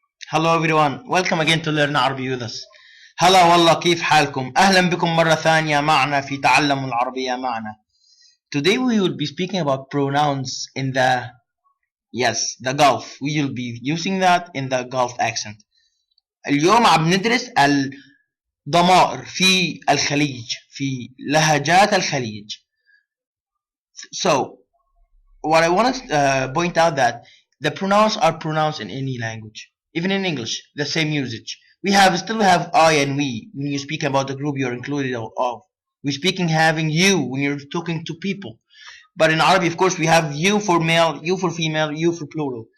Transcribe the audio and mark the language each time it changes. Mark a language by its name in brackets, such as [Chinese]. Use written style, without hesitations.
[English] Hello everyone, welcome again to Learn Arabic with us. [Arabic] هلا والله كيف حالكم؟ أهلا بكم مرة ثانية معنا في تعلم العربية معنا. [English] Today we will be speaking about pronouns in the the Gulf. We will be using that in the Gulf accent. [Arabic] اليوم عم ندرس الضمائر في الخليج في لهجات الخليج. [English] So what I want to point out that the pronouns are pronounced in any language. Even in English, the same usage. We still have I and we when you speak about the group you're included of. We're speaking having you when you're talking to people. But in Arabic, of course, we have you for male, you for female, you for plural.